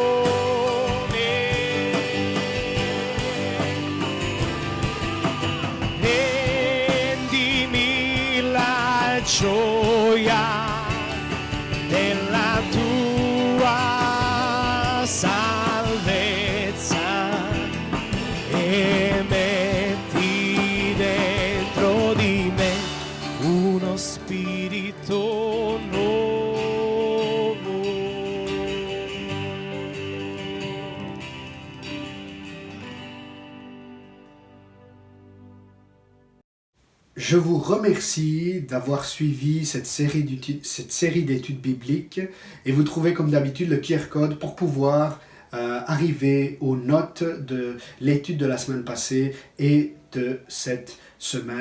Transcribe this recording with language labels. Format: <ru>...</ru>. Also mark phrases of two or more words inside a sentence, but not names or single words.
<it>Rendimi la gioia della tua salvezza e metti dentro di me uno spirito nuovo.</it> <fr>Je vous remercie d'avoir suivi cette série d'études bibliques et vous trouvez comme d'habitude le QR code pour pouvoir arriver aux notes de l'étude de la semaine passée et de cette semaine.</fr>